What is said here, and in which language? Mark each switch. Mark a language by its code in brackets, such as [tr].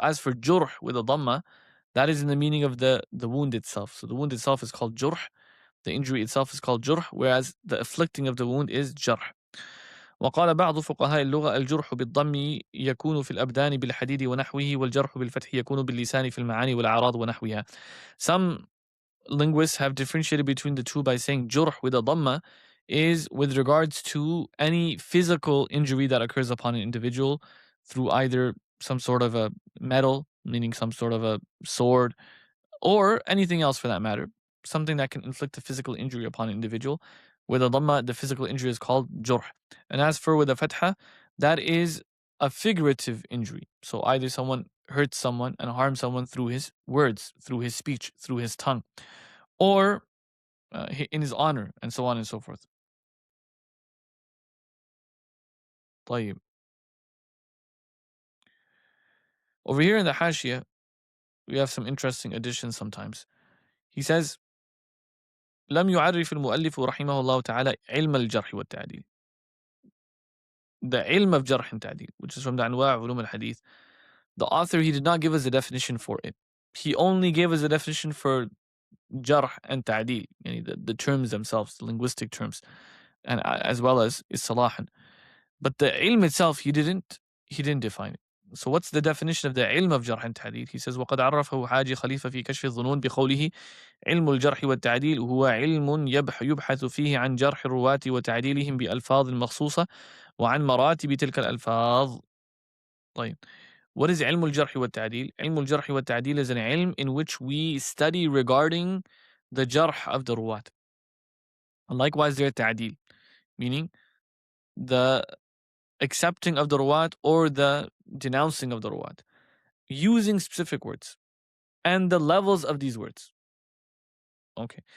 [en] As for jurh with a dhamma, that is in the meaning of the wound itself. So the wound itself is called jurh, the injury itself is called jurh, whereas the afflicting of the wound is jarh. [ar] وقال بعض فقهاء اللغة الجرح بالضم يكون في الأبدان بالحديد ونحوه والجرح بالفتح يكون باللسان في المعاني والأعراض ونحوها. [en] Some linguists have differentiated between the two by saying jurh with a dhamma is with regards to any physical injury that occurs upon an individual through either some sort of a metal, meaning some sort of a sword, or anything else for that matter, something that can inflict a physical injury upon an individual. With a dhamma, the physical injury is called jurh. And as for with a fatha, that is a figurative injury. So either someone hurts someone and harms someone through his words, through his speech, through his tongue, or in his honor, and so on and so forth. [ar] طيب. [en] Over here in the Hashia, we have some interesting additions sometimes. He says, [ar] لم يعرف المؤلف رحمه الله تعالى علم الجرح والتعديل. [en] The ilm of jarh and ta'deel, which is from the anwa' ʿUlūm al-Ḥadīth. The author, he did not give us a definition for it. He only gave us a definition for jarh and ta'deel, the terms themselves, the linguistic terms, and as well as istalahan. But the ilm itself, he didn't define it. So what's the definition of the ilm of jarh and ta'deel? He says, [ar] وقد عرفه حاجي خليفة في كشف الظنون بقوله علم الجرح والتعديل هو علم يبحث فيه عن جرح الرواة وتعديلهم بألفاظ مخصوصة وعن مراتب تلك الألفاظ. طيب. [en] What is [ar] علم الجرح والتعديل? علم الجرح والتعديل [en] is an ilm in which we study regarding the jarh of the ruwat. And likewise there ta'deel, meaning the accepting of the ruwat or the denouncing of the ruwat, using specific words and the levels of these words. Okay.